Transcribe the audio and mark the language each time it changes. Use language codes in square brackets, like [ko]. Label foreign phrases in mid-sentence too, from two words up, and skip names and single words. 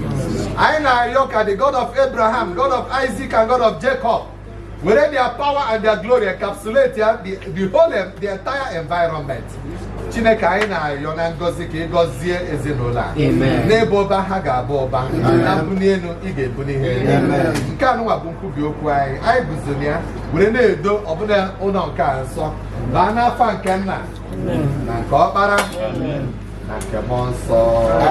[ig] I na yoka [en] the God of Abraham, God of Isaac, and God of Jacob, where their power and their glory encapsulate the entire environment. [ig] Chineke anyị na-ayọ na ngozi ka ị gọzie ezinụlọ a. N'ebe ọba ha ga-abụ ọba, na mbuli elu ị ga-ebuli ihe. Nke a nụnwa bụ nkwubi okwu anyị. Anyị guzo ya were na-edo ọbụla ụlọ nke a nsọ baa n'afa nke Nna na nke Ọkpara na nke Mmụọ Nsọ.